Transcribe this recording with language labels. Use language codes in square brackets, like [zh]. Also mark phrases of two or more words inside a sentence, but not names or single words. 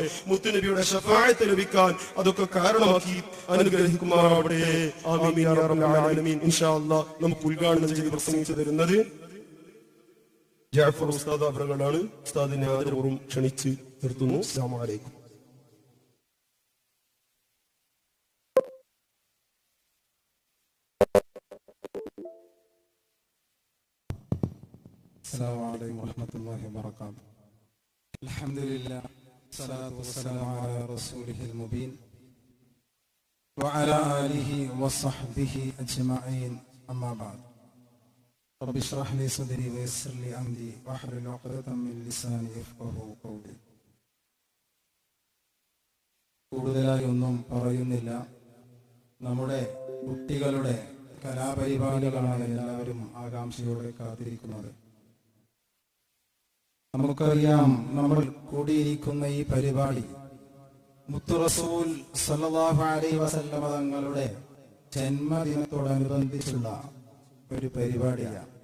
[ml] മുത്തുനബിയുടെ ശഫാഅത്ത് ലഭിക്കാൻ അതൊക്കെ കാരണമാക്കി അനുഗ്രഹിക്കുമാറാവട്ടെ. [ar] آمين يا رب العالمين. إن شاء الله [ml] നമുക്ക് ഉദ്ഘാടനം ചെയ്ത് പ്രസംഗിച്ചു തരുന്നത് ജഅഫർ ഉസ്താദ് അവറുകളാണ്. ഉസ്താദിനെ ആദരപൂർവ്വം ക്ഷണിച്ച് നിർത്തുന്നു. [ar] السلام عليكم. السلام عليكم ورحمة الله وبركاته. الحمد لله والصلاة والسلام على رسوله المبين وعلى آله وصحبه أجمعين. أما بعد رب اشرح لي صدري ويسر لي أمري واحلل عقدة من لساني يفقهوا قولي. [ml] കൂടുതലായി ഒന്നും പറയുന്നില്ല. നമ്മുടെ കുട്ടികളുടെ കലാപരിപാടികളാണ് എല്ലാവരും ആകാംക്ഷയോടെ കാത്തിരിക്കുന്നത്. നമുക്കറിയാം, നമ്മൾ കൂടിയിരിക്കുന്ന ഈ പരിപാടി മുത്തു റസൂൽ [ar] صلى الله عليه وسلم [ml] തങ്ങളുടെ ജന്മദിനത്തോടനുബന്ധിച്ചുള്ള ഒരു പരിപാടിയാണ്.